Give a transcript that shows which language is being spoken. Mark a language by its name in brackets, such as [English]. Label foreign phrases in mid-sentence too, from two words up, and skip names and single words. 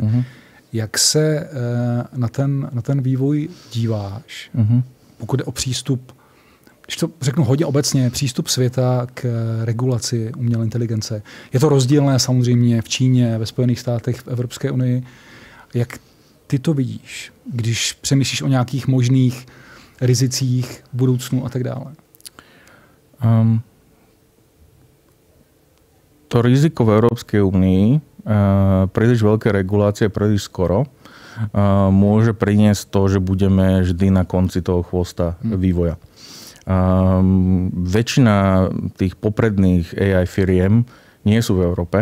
[Czech] Jak se na ten vývoj díváš, pokud je o přístup, když to řeknu hodně obecně, přístup světa k regulaci umělé inteligence. Je to rozdílné samozřejmě v Číně, ve Spojených státech, v Evropské unii. Jak ty to vidíš, když přemýšlíš o nějakých možných rizicích v budoucnu a tak dále? [Slovak] To riziko v Európskej únii, príliš veľké regulácie, príliš skoro, môže priniesť to, že budeme vždy na konci toho chvosta vývoja. Väčšina tých popredných AI firiem nie sú v Európe.